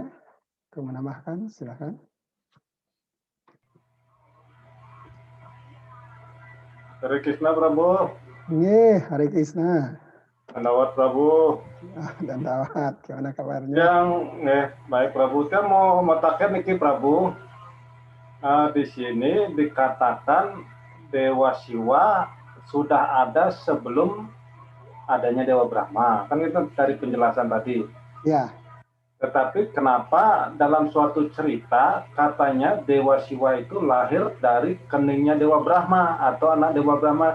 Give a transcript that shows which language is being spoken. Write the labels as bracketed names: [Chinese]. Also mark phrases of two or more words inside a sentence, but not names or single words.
[Indonesian] Ke menambahkan, silakan. Hare Krishna Prabu. Nggih, Hare Krishna. Pendawat Prabu. Dan Dawat, gimana kabarnya? Yang baik Prabu. Saya mau matakan niki Prabu. Di sini dikatakan Dewa Siwa sudah ada sebelum adanya Dewa Brahma. Kan itu dari penjelasan tadi. Ya. Tetapi kenapa dalam suatu cerita katanya Dewa Siwa itu lahir dari keningnya Dewa Brahma atau anak Dewa Brahma?